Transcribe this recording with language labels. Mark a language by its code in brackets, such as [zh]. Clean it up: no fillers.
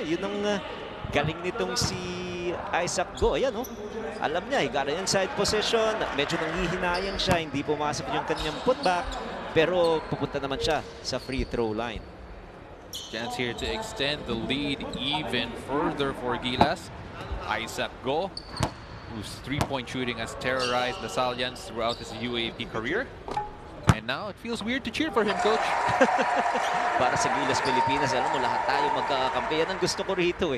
[tl] Yun ang galing nitong si Isaac Go. Ayan, oh. Alam niya, [en] got an inside possession. [tl] Medyo nanghihinayang siya, hindi pumasok yung kanyang putback. Pero pupunta naman siya sa free throw line. [en] Chance here to extend the lead even further for Gilas. Isaac Go, whose three-point shooting has terrorized the Salians throughout his UAP career. And now it feels weird to cheer for him, Coach. [tl] Para sa Gilas Pilipinas, alam mo, lahat tayo magkakampi. Yan ang gusto ko rito eh.